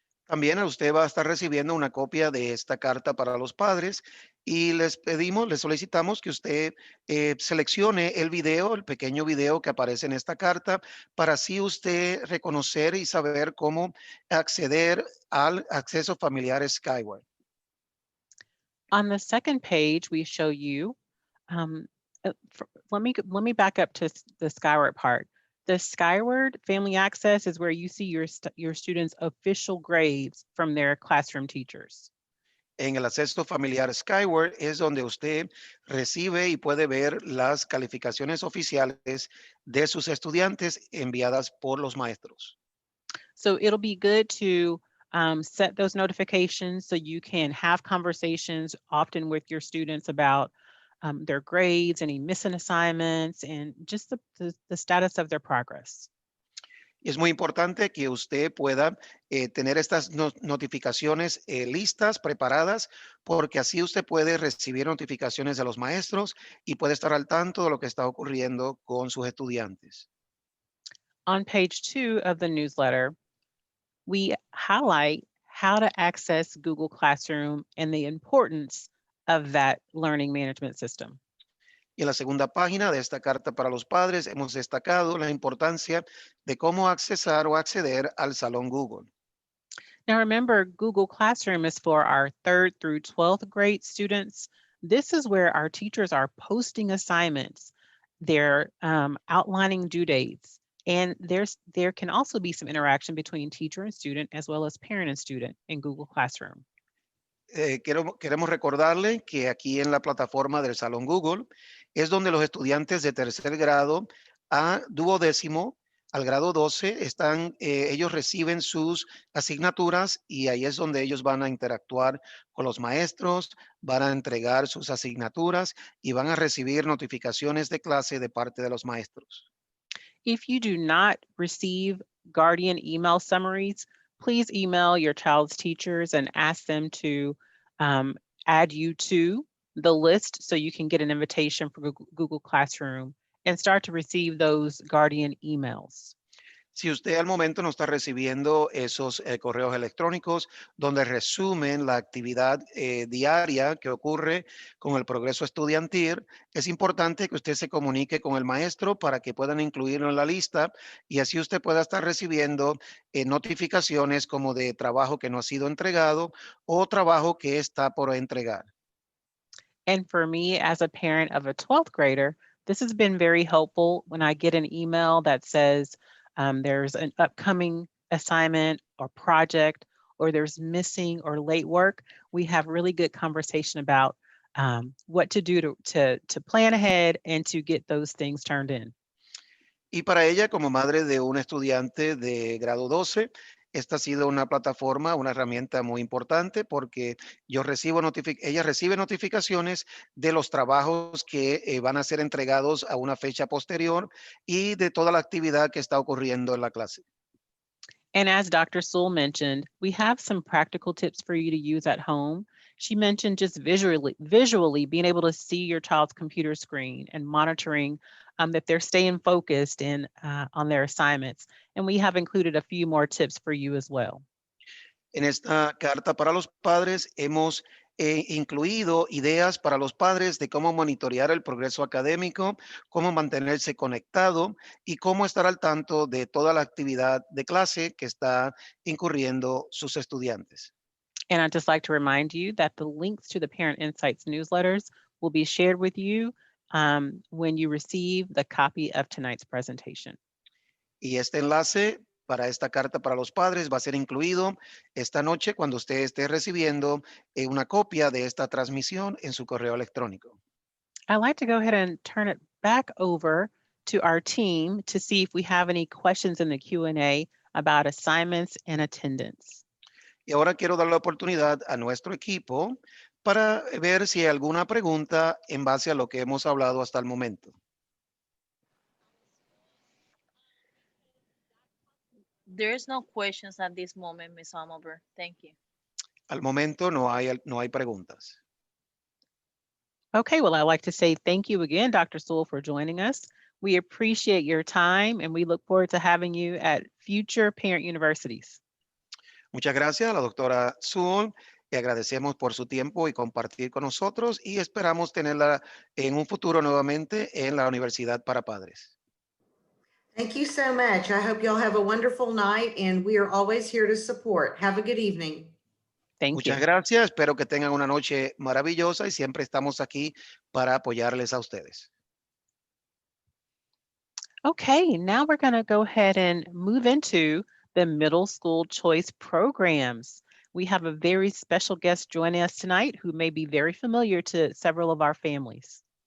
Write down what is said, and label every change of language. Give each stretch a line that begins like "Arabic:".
Spanish: También usted va a estar recibiendo una copia de esta carta para los padres y les pedimos, les solicitamos que usted seleccione el video, el pequeño video que aparece en esta carta, para así usted reconocer y saber cómo acceder al acceso familiar Skyward.
English: On the second page, we show you, let me back up to the Skyward part. The Skyward Family Access is where you see your students' official grades from their classroom teachers.
Spanish: En el acceso familiar Skyward es donde usted recibe y puede ver las calificaciones oficiales de sus estudiantes enviadas por los maestros.
English: So it'll be good to set those notifications so you can have conversations often with your students about their grades, any missing assignments, and just the status of their progress.
Spanish: Y es muy importante que usted pueda tener estas notificaciones listas, preparadas, porque así usted puede recibir notificaciones de los maestros y puede estar al tanto de lo que está ocurriendo con sus estudiantes.
English: On page 2 of the newsletter, we highlight how to access Google Classroom and the importance of that learning management system.
Spanish: Y en la segunda página de esta carta para los padres hemos destacado la importancia de cómo accesar o acceder al Salón Google.
English: Now remember, Google Classroom is for our 3rd through 12th grade students. This is where our teachers are posting assignments. They're outlining due dates. And there can also be some interaction between teacher and student as well as parent and student in Google Classroom.
Spanish: Queremos recordarle que aquí en la plataforma del Salón Google es donde los estudiantes de tercer grado a duodécimo al grado 12 ellos reciben sus asignaturas y ahí es donde ellos van a interactuar con los maestros, van a entregar sus asignaturas y van a recibir notificaciones de clase de parte de los maestros.
English: If you do not receive Guardian email summaries, please email your child's teachers and ask them to add you to the list so you can get an invitation for Google Classroom and start to receive those Guardian emails.
Spanish: Si usted al momento no está recibiendo esos correos electrónicos donde resumen la actividad diaria que ocurre con el progreso estudiantil, es importante que usted se comunique con el maestro para que puedan incluirlo en la lista y así usted pueda estar recibiendo notificaciones como de trabajo que no ha sido entregado o trabajo que está por entregar.
English: And for me, as a parent of a 12th grader, this has been very helpful when I get an email that says, there's an upcoming assignment or project, or there's missing or late work. We have really good conversation about what to do to plan ahead and to get those things turned in.
Spanish: Y para ella, como madre de un estudiante de grado 12, esta ha sido una plataforma, una herramienta muy importante porque ella recibe notificaciones de los trabajos que van a ser entregados a una fecha posterior y de toda la actividad que está ocurriendo en la clase.
English: And as Dr. Sewell mentioned, we have some practical tips for you to use at home. She mentioned just visually being able to see your child's computer screen and monitoring that they're staying focused on their assignments. And we have included a few more tips for you as well.
Spanish: En esta carta para los padres hemos incluido ideas para los padres de cómo monitorear el progreso académico, cómo mantenerse conectado y cómo estar al tanto de toda la actividad de clase que está incurriendo sus estudiantes.
English: And I'd just like to remind you that the links to the Parent Insights newsletters will be shared with you when you receive the copy of tonight's presentation.
Spanish: Y este enlace para esta carta para los padres va a ser incluido esta noche cuando usted esté recibiendo una copia de esta transmisión en su correo electrónico.
English: I'd like to go ahead and turn it back over to our team to see if we have any questions in the Q&A about assignments and attendance.
Spanish: Y ahora quiero dar la oportunidad a nuestro equipo para ver si hay alguna pregunta en base a lo que hemos hablado hasta el momento.
English: There's no questions at this moment, Ms. Almover. Thank you.
Spanish: Al momento no hay preguntas.
English: Okay, well, I'd like to say thank you again, Dr. Sewell, for joining us. We appreciate your time and we look forward to having you at future parent universities.
Spanish: Muchas gracias a la doctora Sewell. Le agradecemos por su tiempo y compartir con nosotros y esperamos tenerla en un futuro nuevamente en la Universidad para Padres.
English: Thank you so much. I hope y'all have a wonderful night, and we are always here to support. Have a good evening. Thank
Spanish: Muchas
English: you.
Spanish: gracias. Espero que tengan una noche maravillosa y siempre estamos aquí para apoyarles a ustedes.
English: Okay, now we're going to go ahead and move into the middle school choice programs. We have a very special guest joining us tonight who may be very familiar to several of our families.